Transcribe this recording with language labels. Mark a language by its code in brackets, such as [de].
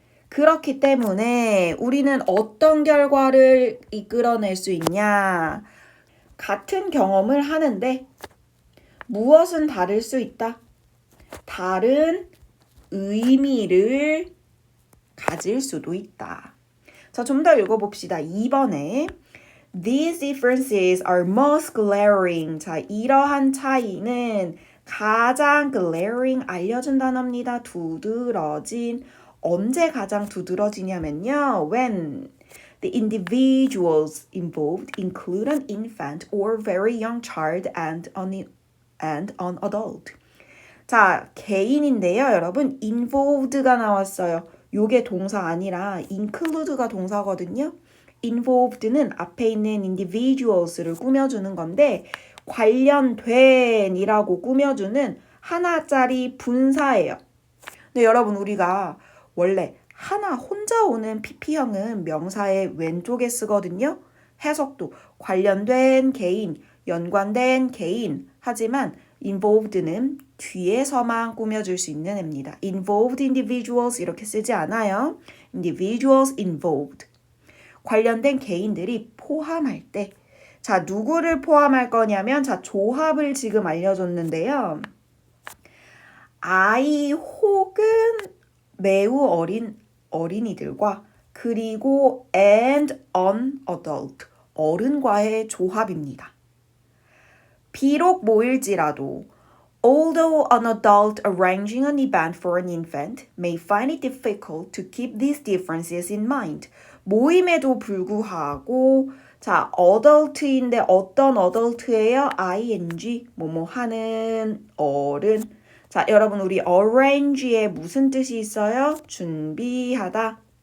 [ko] 그렇기 때문에 우리는 어떤 결과를 이끌어낼 수 있냐? 같은 경험을 하는데 무엇은 다를 수 있다? 다른 의미를 가질 수도 있다. 자, 좀 더 읽어봅시다. [en] 2번에 These differences are most glaring. [ko] 자, 이러한 차이는 가장 glaring, 알려준 단어입니다. 두드러진. 언제 가장 두드러지냐면요. [en] When the individuals involved include an infant or very young child and an adult. [ko] 자, 개인인데요, 여러분. involved가 나왔어요. 요게 동사 아니라 include가 동사거든요. involved는 앞에 있는 individuals를 꾸며주는 건데 관련된 이라고 꾸며주는 하나짜리 분사예요. 근데 여러분 우리가 원래 하나 혼자 오는 PP형은 명사의 왼쪽에 쓰거든요. 해석도 관련된 개인, 연관된 개인, 하지만 involved는 뒤에서만 꾸며줄 수 있는 애입니다. involved individuals 이렇게 쓰지 않아요. [en] individuals involved. [ko] 관련된 개인들이 포함할 때, 자, 누구를 포함할 거냐면, 자, 조합을 지금 알려줬는데요. 아이 혹은 매우 어린 어린이들과 그리고 and an adult, 어른과의 조합입니다. [en] 비록 모일지라도 although an adult arranging an event for an infant may find it difficult to keep these differences in mind. [ko] 모임에도 불구하고 자, adult인데 어떤 adult예요? ing, 뭐뭐 하는 어른. 자, 여러분 우리 arrange에 무슨 뜻이 있어요? 준비하다.